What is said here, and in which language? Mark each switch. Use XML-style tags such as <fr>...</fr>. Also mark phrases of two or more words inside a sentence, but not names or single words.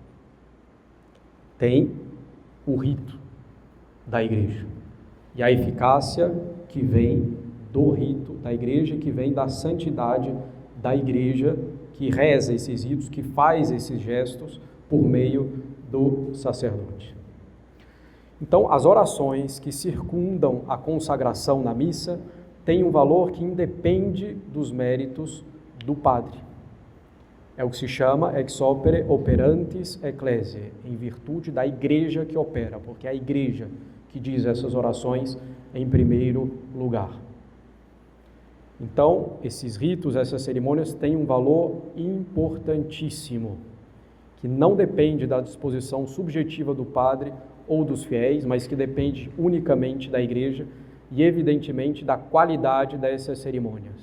<pt>Tem o rito da igreja e a eficácia que vem do rito da igreja, que vem da santidade da igreja, que reza esses ritos, que faz esses gestos por meio do sacerdote. Então, as orações que circundam a consagração na missa têm um valor que independe dos méritos do padre. É o que se chama</pt> <la>ex opere operantis ecclesiae,</la> <pt>em virtude da igreja que opera, porque é a igreja que diz essas orações em primeiro lugar. Então, esses ritos, essas cerimônias têm um valor importantíssimo, que não depende da disposição subjetiva do padre ou dos fiéis, mas que depende unicamente da igreja e, evidentemente, da qualidade dessas cerimônias.</pt>